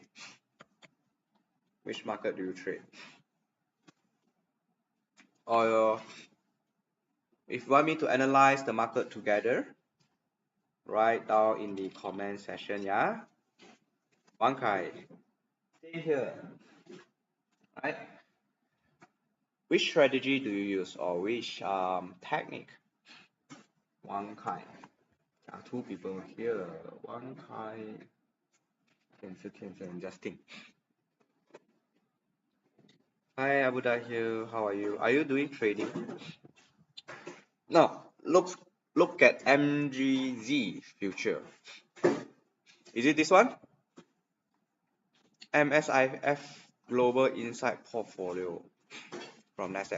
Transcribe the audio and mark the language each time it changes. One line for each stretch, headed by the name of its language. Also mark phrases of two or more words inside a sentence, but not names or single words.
English: Which market do you trade? Or if you want me to analyze the market together, write down in the comment section, yeah? Wang Kai, stay here. Right? Which strategy do you use or which technique? Wang Kai. Two people here. Wang Kai. Cancel, Justin. Hi Abu Dahir, how are you? Are you doing trading? Now, look at MGZ future. Is it this one? MSIF Global Insight Portfolio from Nasdaq.